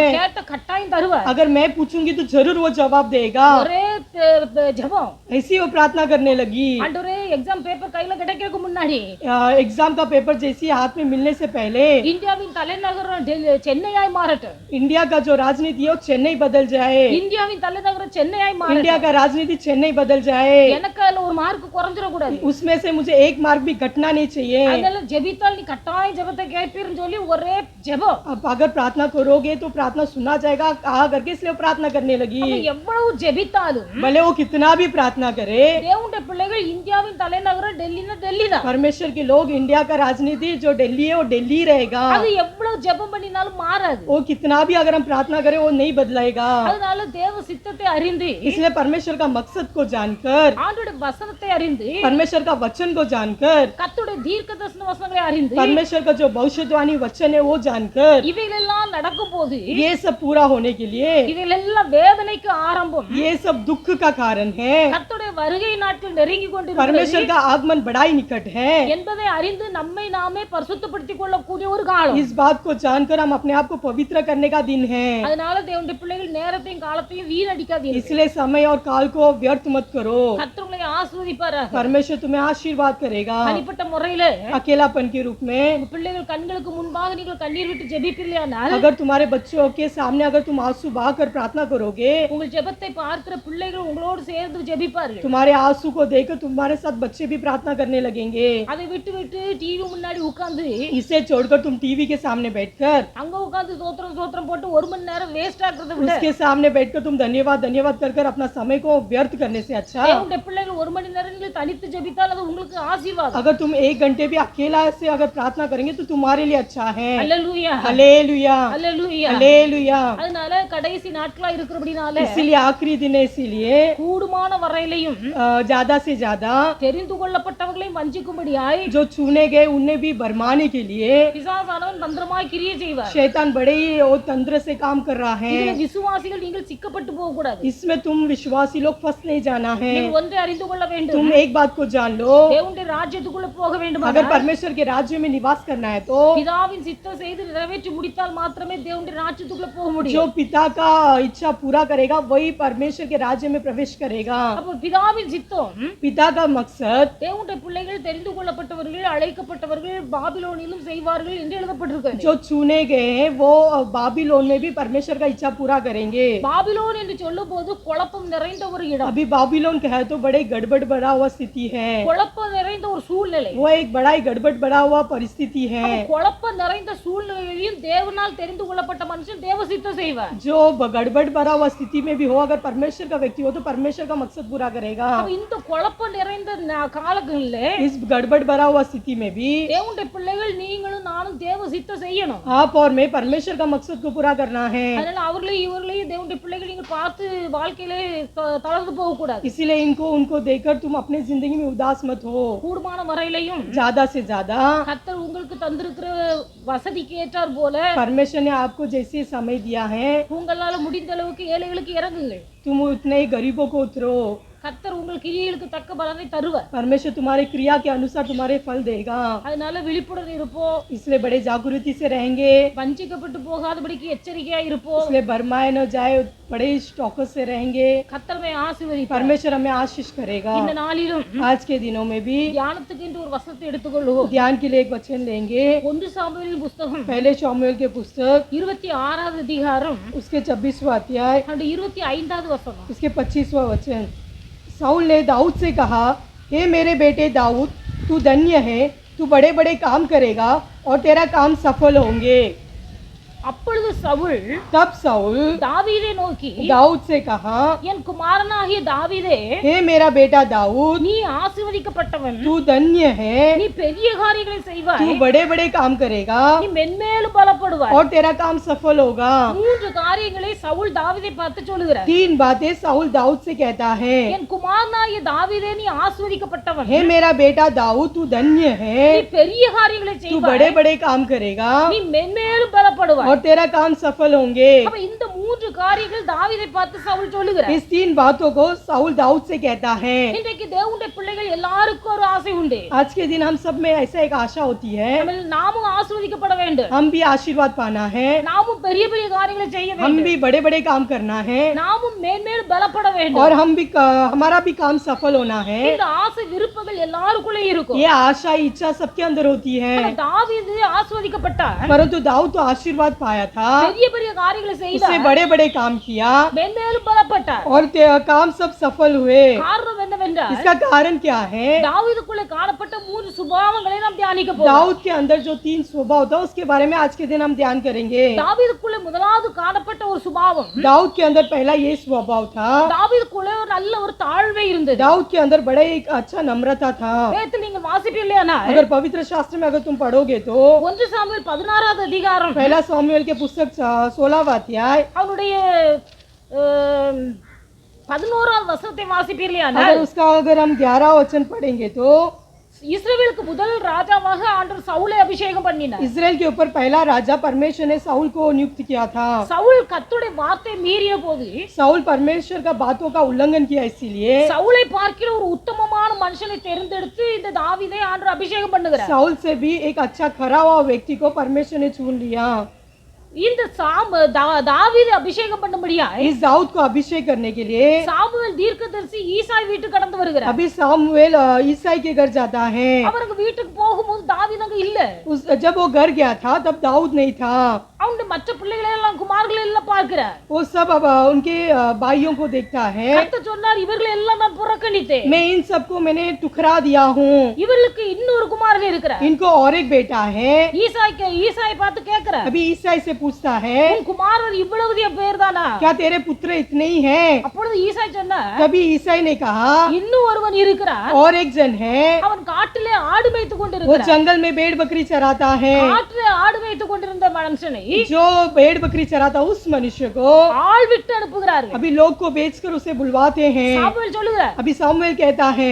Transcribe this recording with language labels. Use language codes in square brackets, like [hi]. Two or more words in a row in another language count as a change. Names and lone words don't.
[ta] கேட்ட கட்டாயம் தருவார். [hi] अगर मैं पूछूंगी तो जरूर वो जवाब देगा। [ta] ஒரே ஜெபம். [hi] ऐसी वो प्रार्थना करने लगी। [ta] ஆண்டவரே [en] exam paper [ta] கையில கிடைக்கிறதுக்கு முன்னாடி [hi] एग्जाम का पेपर जैसे हाथ में मिलने से पहले [ta] இந்தியாவின் தலைநகரம் சென்னையாய் மாறட்டும். [hi] इंडिया का जो राजनीति है वो चेन्नई बदल जाए। [ta] இந்தியாவின் தலைநகரம் சென்னையாய் [hi] इंडिया [ta] மாறட்டும். [hi] का राजनीति चेन्नई बदल जाए। [ta] எனக்கு அதுல ஒரு மார்க் குறைஞ்சிர கூடாது. [hi] उसमें से मुझे एक मार्क भी घटना नहीं चाहिए। [ta] அதனால ஜெபித்தால் நீ கட்டாயம் ஜெபத்தை கேட்பீர்னு சொல்லி ஒரே ஜெபம். [hi] अब अगर प्रार्थना करोगे तो प्रार्थना सुना जाएगा कहा करके इसलिए वो प्रार्थना करने लगी। [ta] அப்ப எவ்வளவு ஜெபித்தாலும் [hi] भले वो कितना भी प्रार्थना करे, [ta] தேவனுடைய பிள்ளைகள் இந்தியாவின் தலைநகரம் டெல்லினா டெல்லி தான். [hi] परमेश्वर के लोग इंडिया का राजनीति जो दिल्ली है वो दिल्ली रहेगा। [ta] அது எவ்வளவு ஜெபம் பண்ணினாலும் மாறாது. [hi] वो कितना भी अगर हम प्रार्थना करें वो नहीं बदलाएगा। [ta] அதனால தேவ சித்தத்தை அறிந்து [hi] इसलिए परमेश्वर का मकसद को जानकर [ta] ஆண்டவருடைய வசனத்தை அறிந்து [hi] परमेश्वर का वचन को जानकर, [ta] கர்த்தருடைய தீர்க்க தரிசன வசனங்களை அறிந்து [hi] परमेश्वर का जो भविष्यवाणी वचन है वो जानकर, [ta] இவைகளெல்லாம் நடக்கும் போது [hi] ये सब पूरा होने के लिए [ta] இவைகளெல்லாம் வேதனைக்கு ஆரம்பம் [hi] ये सब दुख का कारण है। [ta] கர்த்தருடைய வருகை நாட்கள் நெருங்கி கொண்டிருக்கிறது [hi] परमेश्वर का आगमन बड़ा ही निकट है। [ta] என்பதை அறிந்து நம்மை நாமே பரிசுத்தப்படுத்திக் கொள்ளக்கூடிய ஒரு காலம் [hi] इस बात को जानकर हम अपने आप को पवित्र करने का दिन है। [ta] அதனால தேவனுடைய பிள்ளைகள் நேரத்தையும் காலத்தையும் வீணடிக்காதீர்கள் [hi] इसलिए समय और काल को व्यर्थ मत करो। [ta] கர்த்தர் உங்களை ஆசீர்வதிப்பாராக [hi] परमेश्वर तुम्हें आशीर्वाद करेगा। [ta] தனிப்பட்ட முறையில [hi] अकेलापन के रूप में [ta] உங்க பிள்ளைகள் கண்களுக்கு முன்பாக நீங்கள் கண்ணீர் விட்டு ஜெபிப்பீர்களானால் [hi] अगर तुम्हारे बच्चों के सामने अगर तुम आंसू बहाकर प्रार्थना करोगे, [ta] உங்கள் ஜெபத்தை பார்க்கிற பிள்ளைகள் உங்களோடு சேர்ந்து ஜெபிப்பார்கள் [hi] तुम्हारे आंसू को देखकर तुम्हारे साथ बच्चे भी प्रार्थना करने लगेंगे। [ta] அதை விட்டு விட்டு டிவி முன்னாடி உட்கார்ந்து [hi] इसे छोड़कर तुम टीवी के सामने बैठकर, [ta] அங்க உட்கார்ந்து சோத்திரம் சோத்திரம் போட்டு ஒரு மணி நேரம் வேஸ்ட் ஆக்குறதை விட [hi] उसके सामने बैठकर तुम धन्यवाद धन्यवाद कर अपना समय को व्यर्थ करने से अच्छा, [ta] தேவனுடைய பிள்ளைகள் ஒரு மணி நேரம் நீங்கள் தனித்து ஜெபித்தால் அது உங்களுக்கு ஆசீர்வாதம் [hi] अगर तुम 1 घंटे भी अकेला से अगर प्रार्थना करेंगे तो तुम्हारे लिए अच्छा है। [ta] அல்லேலூயா [hi] हालेलुया [ta] அல்லேலூயா [hi] हालेलुया। [ta] அதனால கடைசி நாட்களா இருக்கிறபடினால [hi] इसीलिए आखिरी दिन है, इसीलिए [ta] கூடுமான வரையிலையும் [hi] ज्यादा से ज्यादा [ta] தெரிந்து கொள்ளப்பட்டவர்களை வஞ்சிக்கும்படியாய் [hi] जो चुने गए उन्हें भी भरमाने के लिए [ta] பிசாசானவன் தந்திரமாய் கிரியை செய்வார் [hi] शैतान बड़े ही और तंत्र से काम कर रहा है। [ta] இதுல விசுவாசிகள் நீங்கள் சிக்கப்பட்டு போக கூடாது [hi] इसमें तुम विश्वासी लोग फंस नहीं जाना है। [ta] நீங்கள் ஒன்றை அறிந்து கொள்ள வேண்டும் [hi] तुम एक बात को जान लो, [ta] தேவனுடைய ராஜ்யத்துக்குள்ள போக வேண்டும் [hi] अगर परमेश्वर के राज्य में निवास करना है तो [ta] பிதாவின் சித்தம் செய்து நிறைவேற்றி முடித்தால் மாத்திரமே தேவனுடைய ராஜ்யத்துக்குள்ள போக முடியும் [hi] जो पिता का इच्छा पूरा करेगा वही परमेश्वर के राज्य में प्रवेश करेगा। [ta] அப்ப பிதாவின் சித்தம் [hi] पिता का मकसद [ta] தேவனுடைய பிள்ளைகள் தெரிந்து கொள்ளப்பட்டவர்கள் அழைக்கப்பட்டவர்கள் பாபிலோனிலும் செய்வார்கள் என்று எழுதப்பட்டிருக்கிறது [hi] जो चुने गए हैं वो बाबिलोन में भी परमेश्वर का इच्छा पूरा करेंगे। [ta] பாபிலோன் என்று சொல்லும் போது குழப்பம் நிறைந்த ஒரு இடம் [hi] अभी बाबिलोन कहे तो बड़े गड़बड़ बड़ा हुआ स्थिति है, [ta] குழப்பம் நிறைந்த ஒரு சூழ்நிலை [hi] वो एक बड़ा ही गड़बड़ बड़ा हुआ परिस्थिति है। [ta] குழப்பம் நிறைந்த சூழ்நிலையிலும் தேவனால் தெரிந்து கொள்ளப்பட்ட மனுஷன் தேவ சித்தம் செய்வார் [hi] जो गड़बड़ भरा हुआ स्थिति में भी हो, अगर परमेश्वर का व्यक्ति हो तो परमेश्वर का मकसद पूरा करेगा। [ta] அப்ப இந்த குழப்பம் நிறைந்த காலங்களில் [hi] इस गड़बड़ भरा हुआ स्थिति में भी [ta] தேவனுடைய பிள்ளைகள் நீங்களும் நானும் தேவ சித்தம் செய்யணும் [hi] आप और मैं परमेश्वर का मकसद को पूरा करना है। [ta] அதனால அவர்களையும் இவர்களையும் தேவனுடைய பிள்ளைகள் நீங்கள் பார்த்து வாழ்க்கையிலே தளர்ந்து போக கூடாது [hi] इसीलिए उनको देखकर तुम अपनी जिंदगी में उदास मत हो। [ta] கூடுமான வரையிலையும் [hi] ज्यादा से ज्यादा [ta] கர்த்தர் உங்களுக்கு தந்திருக்கிற வசதிக்கு ஏற்றார் போல [hi] परमेश्वर ने आपको जैसे समय दिया है, [ta] உங்களால முடிந்த அளவுக்கு ஏழைகளுக்கு இறங்குங்கள் [hi] तुम उतने ही गरीबों को उतरो। [ta] கர்த்தர் உங்கள் கிரியைகளுக்கு தக்க பலனை தருவார் [hi] परमेश्वर तुम्हारे क्रिया के अनुसार तुम्हारे फल देगा। [ta] அதனால விழிப்புடன் இருப்போம் [hi] इसलिए बड़े जागृति से रहेंगे, [ta] வஞ்சிக்கப்பட்டு போகாதபடிக்கு எச்சரிக்கையா இருப்போம் [hi] इसलिए भरमाए न जाए, बड़े स्टॉकस से रहेंगे। [ta] கர்த்தர்மை ஆசீர்வதிப்பார் [hi] परमेश्वर हमें आशीष करेगा। [ta] இந்த நாளிலும் [hi] आज के दिनों में भी [ta] தியானத்துக்கு என்று ஒரு வசனத்தை எடுத்துக்கொள்வோம் [hi] ध्यान के लिए एक वचन लेंगे। [ta] 1 சாமுவேல் புத்தகம் [hi] पहले शमूएल के पुस्तक [ta] 26வது அதிகாரம் [hi] उसके 26वां अध्याय [ta] அந்த 25வது வசனம் [hi] उसके 25वां वचन। साउल ने दाऊद से कहा, हे मेरे बेटे दाऊद, तू धन्य है, तू बड़े बड़े काम करेगा और तेरा काम सफल होंगे। [ta] அப்பொழுது சவுல் [hi] तब साउल [ta] தாவீதை நோக்கி [hi] दाऊद से कहा, [ta] என் குமாரனாகிய தாவீதே [hi] हे मेरा बेटा दाऊद, [ta] நீ ஆசீர்வதிக்கப்பட்டவன் [hi] तू धन्य है, [ta] நீ பெரிய காரியங்களை செய்வாய் [hi] तू बड़े बड़े काम करेगा [ta] நீ மென்மேலும் பலப்படுவாய் [hi] और तेरा काम सफल होगा। [ta] 3 காரியங்களை சவுல் தாவீதை பார்த்து சொல்லுகிறார் [hi] 3 बातें साउल दाऊद से कहता है, [ta] என் குமாரனாகிய தாவீதே நீ ஆசீர்வதிக்கப்பட்டவன் [hi] हे मेरा बेटा दाऊद, तू धन्य है, [ta] நீ பெரிய காரியங்களை [hi] तू [ta] செய்வாய் [hi] बड़े बड़े काम करेगा [ta] நீ மென்மேலும் பலப்படுவாய் [hi] और तेरा काम सफल होंगे। [ta] அப்ப இந்த 3 காரியங்கள் தாவீதை பார்த்து சவுல் சொல்லுகிறார் [hi] इस 3 बातों को साउल दाऊद से कहता है। [ta] இன்றைக்கு தேவனுடைய பிள்ளைகள் எல்லாருக்கும் ஒரு ஆசை உண்டு [hi] आज के दिन हम सब में ऐसा एक आशा होती है, [ta] நாமும் ஆசீர்வதிக்கப்பட வேண்டும் [hi] हम भी आशीर्वाद पाना है, [ta] நாமும் பெரிய பெரிய காரியங்களை செய்ய [hi] हम [ta] வேண்டும் [hi] भी बड़े बड़े काम करना है [ta] நாமும் மேன்மேலும் பலப்பட வேண்டும் [hi] और हम भी हमारा भी काम सफल होना है। [ta] இந்த ஆசை விருப்பங்கள் எல்லாருக்குள்ளே இருக்கும் [hi] ये आशा इच्छा सबके अंदर होती है। [ta] தாவீது ஆசீர்வதிக்கப்பட்டார் [hi] परंतु दाऊद तो आशीर्वाद पाया था, [ta] பெரிய பெரிய காரியங்களை [hi] उसने [ta] செய்தார் [hi] बड़े बड़े काम किया [ta] மேன்மேலும் பலப்பட்டார் [hi] और काम सब सफल हुए। [ta] காரணம் என்னவென்றால் [hi] इसका कारण क्या है? [ta] தாவீதுக்குள்ளே காணப்பட்ட 3 சுபாவங்களை நாம் தியானிக்க போகிறோம் [hi] दाऊद के अंदर जो 3 स्वभाव था उसके बारे में आज के दिन हम ध्यान करेंगे। [ta] தாவீதுக்குள்ளே முதலாவது காணப்பட்ட ஒரு சுபாவம் [hi] दाऊद के अंदर पहला ये स्वभाव था, [ta] தாவீதுக்குள்ளே ஒரு நல்ல ஒரு தாழ்வை இருந்தது [hi] दाऊद के अंदर बड़ा एक अच्छा नम्रता था। [ta] வேதத்தில் நீங்க வாசிப்பீர்களானா [hi] अगर पवित्र शास्त्र में अगर तुम पढ़ोगे तो [ta] 1 சாமுவேல் 16வது அதிகாரம் [hi] पहला सामुएल के पुस्तक 16वां अध्याय [ta] அவனுடைய 11வது வசனத்தை வாசிப்பீர்களானால் [hi] अगर हम 11 वचन पढ़ेंगे तो [ta] இஸ்ரவேலுக்கு முதல் ராஜாவாக ஆண்டவர் சவுலை அபிஷேகம் பண்ணினார். [hi] इजराइल के ऊपर पहला राजा परमेश्वर ने साउल को नियुक्त किया था. [ta] சவுல் கர்த்தருடைய வார்த்தை மீறிய போது [hi] साउल परमेश्वर का बातों का उल्लंघन किया, इसीलिए [ta] சவுலை பார்க்கிற ஒரு உத்தமமான மனுஷனை தேர்ந்தெடுத்து இந்த தாவீதை ஆண்டவர் அபிஷேகம் பண்ணுகிறார். [hi] साउल से भी एक अच्छा खरा हुआ व्यक्ति को परमेश्वर ने चुन लिया. [ta] இந்த தாவீதை அபிஷேகம் பண்ணும்படியா [hi] इस दाऊद को अभिषेक करने के लिए [ta] சாமுவேல் தீர்க்கதரிசி ஈசாய் வீட்டுக்கு கடந்து வருகிறார். [hi] अभी सामुएल ईसाई के घर जाता है. [ta] அவருக்கு வீட்டுக்கு போகும்போது தாவீது அங்க இல்ல. [hi] जब वो घर गया था तब दाऊद नहीं था. [ta] அவனுடைய மற்ற பிள்ளைகளை எல்லாம் குமாரர்களை எல்லாம் பார்க்கிறார். [hi] वो सब अब उनके भाइयों को देखता है. [ta] கர்த்தர் சொன்னார், இவர்களை எல்லாம் நான் புறக்கணித்தேன். [hi] मैं इन सबको मैंने टुकरा दिया हूँ. [ta] இவர்களுக்கு இன்னொரு குமாரன் இருக்கிறார். [hi] इनको और एक बेटा है. [ta] ஈசாய் பார்த்து கேக்குறார், [hi] अभी ईसाई से पूछता है, [ta] உன் குமாரர் இவ்வளவு பேர் தானா? [hi] क्या तेरे पुत्र इतने ही हैं? [ta] அப்பொழுது ஈசாய் சொன்னார், [hi] तभी ईसाई ने कहा, [ta] இன்னும் ஒருவன் இருக்கிறான். [hi] और एक जन है. [ta] அவன் காட்டிலே ஆடு மேய்த்து [hi] वो [ta] கொண்டிருக்கிறான். [hi] जंगल में भेड़ बकरी चराता है. [ta] காட்டிலே ஆடு மேய்த்து கொண்டிருந்த மனுஷனை [hi] जो भेड़ बकरी चराता उस मनुष्य को [ta] ஆள் விட்டு அனுப்புகிறார்கள். [hi] अभी लोग को बेचकर उसे बुलवाते हैं. [ta] சாமுவேல் சொல்லுகிறார், [hi] अभी सामुएल कहता है,